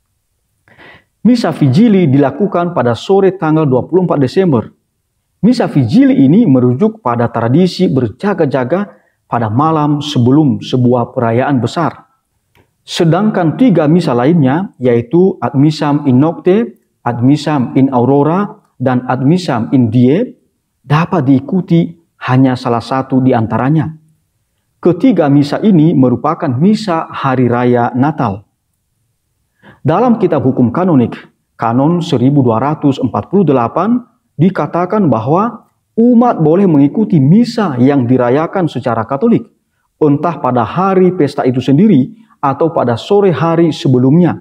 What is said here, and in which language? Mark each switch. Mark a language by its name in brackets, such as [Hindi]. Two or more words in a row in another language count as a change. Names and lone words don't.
[Indonesian] Misa Vigili dilakukan pada sore tanggal 24 Desember. Misa Vigili ini merujuk pada tradisi berjaga-jaga pada malam sebelum sebuah perayaan besar. Sedangkan 3 misa lainnya, yaitu Ad Missam in Nocte, Ad Missam in Aurora, dan Ad Missam in Die, dapat diikuti hanya salah satu di antaranya. Ketiga misa ini merupakan misa hari raya Natal. Dalam kitab hukum kanonik, Kanon 1248, dikatakan bahwa umat boleh mengikuti misa yang dirayakan secara Katolik, entah pada hari pesta itu sendiri atau pada sore hari sebelumnya.